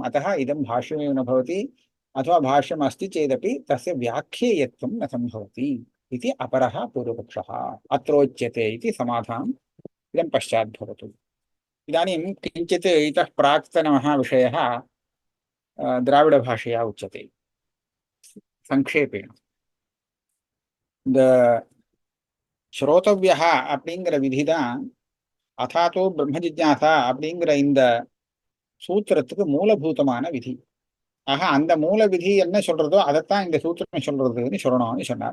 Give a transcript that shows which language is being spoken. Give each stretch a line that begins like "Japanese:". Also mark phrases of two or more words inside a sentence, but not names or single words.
Sanskrit: अतः इदं भाष्यमेव न भवति, अथवा भाष्यमस्ति चेदपि तस्य व्याख्येयत्वं न सम्भवति इति अपरः पूर्वपक्षः। अत्रोच्यते इति समाधानम् इदं पश्चात् भवतु। इदानीं किञ्चित् इतः प्राक्तनः विषयः द्राविडभाषया उच्यते संक्षेपेण।
Tamil: இந்த ஸ்ரோதவ்யः அப்படிங்கிற விதி தான்
Sanskrit: अथातो ब्रह्म जिज्ञासा
Tamil: அப்படிங்கிற இந்த சூத்திரத்துக்கு மூலபூதமான விதி. ஆக அந்த மூல விதி என்ன சொல்றதோ அதைத்தான் இந்த சூத்திரம் சொல்றதுன்னு சொல்லணும்னு சொன்னார்.